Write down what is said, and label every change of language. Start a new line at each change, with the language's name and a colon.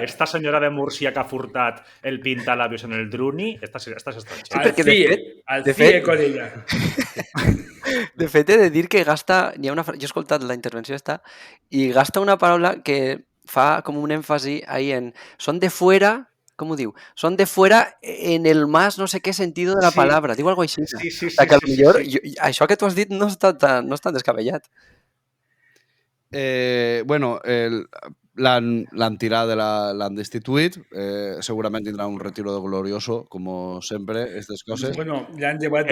Catalan: Esta senyora de Múrcia que ha furtat el pintalabios en el Druni, esta és estrangera.
Spanish: Al CIE con ella.
Catalan: De fet, he de dir que gasta... Jo he escoltat la intervenció esta i gasta una paraula que fa com un èmfasi ahí en... Són
Spanish: de fuera...
Catalan: Com ho diu? Són
Spanish: de fuera en el más no sé qué sentido de la palabra.
Catalan: Diu alguna cosa així. Sí. Que millor, això que tu has dit no està tan descabellat. Bueno, l'han tirat, l'han destituït. Segurament tindrà un retiro glorioso, com sempre, aquestes coses. Bueno, ja han llevat...